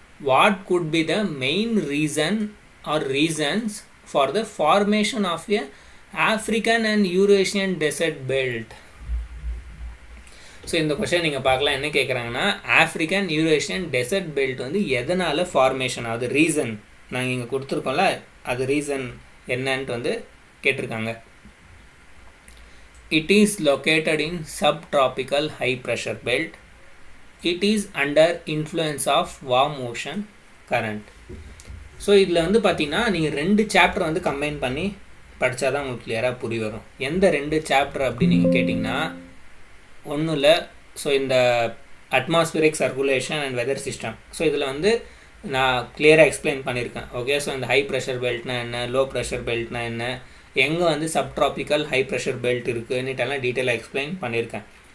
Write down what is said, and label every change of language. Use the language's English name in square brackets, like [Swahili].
[English] What could be the main reason or reasons for the formation of a African and Eurasian desert belt? [Tamil] So இந்த question நீங்கள் பார்க்கலாம், என்ன கேட்குறாங்கன்னா African Eurasian dessert belt வந்து எதனால் formation ஆகுது, reason நாங்கள் இங்கே கொடுத்துருக்கோம்ல, அது ரீசன் என்னன்ட்டு வந்து கேட்டிருக்காங்க. [English] It is located in subtropical high pressure belt. It is under influence of warm ocean current. [Tamil] So இதில் வந்து பார்த்தீங்கன்னா நீங்கள் 2 சாப்டர் வந்து கம்பைன் பண்ணி படித்தா தான் உங்களுக்கு கிளியராக புரிய வரும். எந்த 2 சாப்டர் அப்படின்னு நீங்கள் கேட்டிங்கன்னா, ஒன்றும் இல்லை, ஸோ இந்த atmospheric circulation and weather system. So இதில் வந்து நான் கிளியராக எக்ஸ்பிளைன் பண்ணியிருக்கேன். ஓகே, ஸோ இந்த ஹை ப்ரெஷர் பெல்ட்னா என்ன, லோ ப்ரெஷர் பெல்ட்னா என்ன, எங்கே வந்து சப்ட்ராபிக்கல் ஹை ப்ரெஷர் பெல்ட் இருக்குன்னுட்டெல்லாம் டீட்டெயிலாக எக்ஸ்பிளைன் பண்ணியிருக்கேன்.